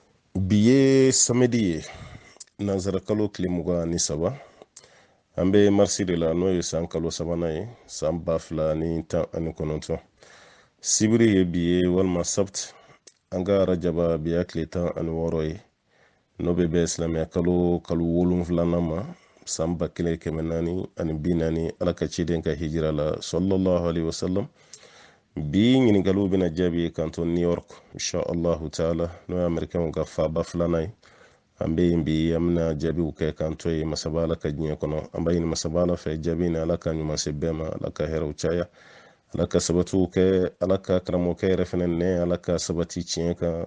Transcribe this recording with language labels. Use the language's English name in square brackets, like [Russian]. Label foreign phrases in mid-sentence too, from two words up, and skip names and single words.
[Bambara] Biye samedi nanzara kalo tile 23 an bɛ marisi de la n'o ye san kalo 3nan ye san 2019 sibiri ye bi ye walima sabt an ka rajaba biya tile 16 ye n'o bɛ bɛn silamɛya kalo 7 ma san 1440 ala ka ciden ka hijira la [Arabic] صلى الله عليه وسلم. [Bambara] Bi ɲininkaliw bɛna jaabi kanto New York [Arabic] إن شاء الله تعالى [Bambara] n'o ye Amerikɛnw ka faaba 2nan ye. An bɛ yen bi an bɛna jaabiw kɛ kanto ye masaba ala ka diɲɛ kɔnɔ. An b'a ɲini masaba ala fɛ jaabi ni ala ka ɲuman se bɛɛ ma, ala ka hɛrɛw caya, ala ka sabatiw kɛ, ala ka karamɔgɔkɛ yɛrɛ fɛnɛ nɛ ala ka sabati tiɲɛ kan.